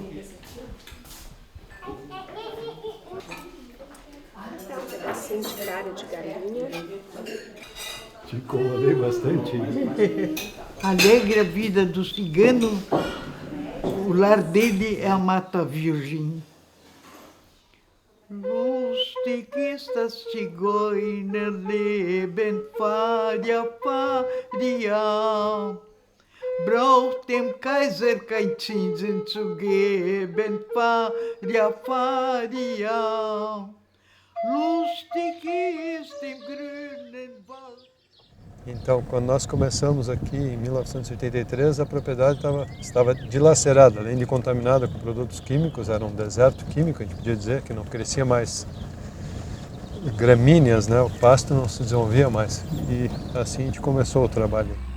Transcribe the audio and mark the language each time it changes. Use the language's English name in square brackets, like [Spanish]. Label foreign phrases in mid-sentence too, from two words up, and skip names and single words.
[Portuguese] Um pedacinho de carne de galinha. Te incomodei bastante. Alegre a vida do cigano, o lar dele é a Mata Virgem. [German] Lustig ist das Zigeuner Leben, Faria, Faria. Braucht dem Kaiser kein Zinsen zu geben, Faria, Faria. Lustig ist im grünen Wald. [Portuguese] Então, quando nós começamos aqui em 1983, a propriedade estava dilacerada, além de contaminada com produtos químicos, era um deserto químico, a gente podia dizer que não crescia mais gramíneas, né? O pasto não se desenvolvia mais. E assim a gente começou o trabalho.